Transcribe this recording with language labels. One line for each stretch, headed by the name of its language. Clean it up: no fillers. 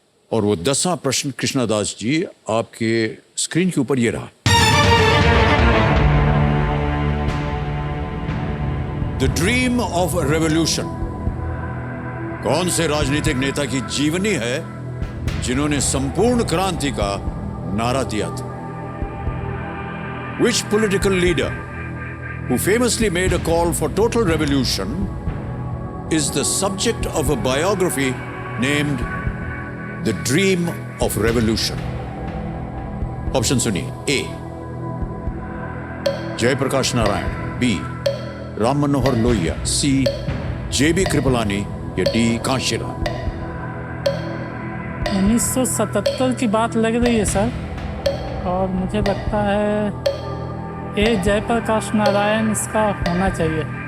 Hindi: और वो 10वां प्रश्न कृष्णदास जी आपके स्क्रीन के ऊपर ये रहा। द ड्रीम ऑफ रेवोल्यूशन कौन से राजनीतिक नेता की जीवनी है जिन्होंने संपूर्ण क्रांति का नारा दिया था?
English: Which political leader who famously made a call for total revolution is the subject of a biography named The Dream of Revolution?
Hindi: Option सुनिए। ए जयप्रकाश नारायण, बी राम मनोहर लोहिया, सी जेबी कृपलानी या डी कांशीराम। 1977 की बात लग रही है सर, और मुझे लगता है ए जयप्रकाश नारायण इसका होना चाहिए।